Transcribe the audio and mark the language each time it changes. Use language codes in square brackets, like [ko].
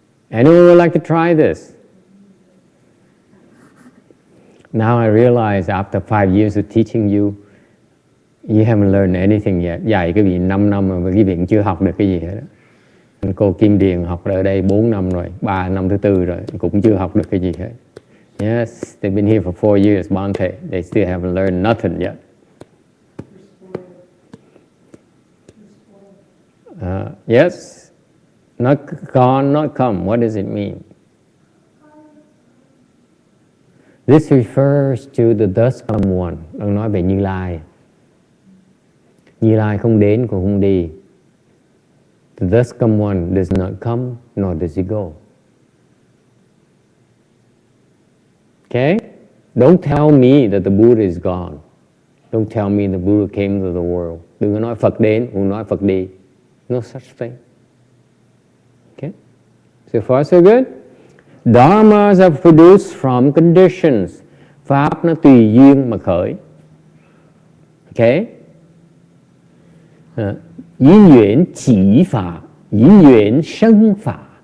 [en] Anyone would like to try this? Now I realize after 5 years of teaching you, you haven't learned anything yet. [vi] Dạy cái vị 5 năm mà cái vị cũng chưa học được cái gì hết. Cô Kim Điền học ở đây 4 năm rồi, 3 năm thứ 4 rồi, cũng chưa học được cái gì hết. [en] Yes, they've been here for 4 years, Bante. They still haven't learned nothing yet. Yes, not gone, not come. What does it mean? This refers to the thus come one. [vi] Đang nói về Như Lai. Như Lai không đến cũng không đi. [en] The thus come one does not come, nor does he go. Okay? Don't tell me that the Buddha is gone. Don't tell me the Buddha came to the world. [vi] Đừng có nói Phật đến, đừng nói Phật đi. [en] No such thing. Okay? So far so good? Dharmas are produced from conditions. [vi] Pháp nó tùy duyên mà khởi. Okay? Yin yuan chỉ pháp, yin yuan sinh pháp.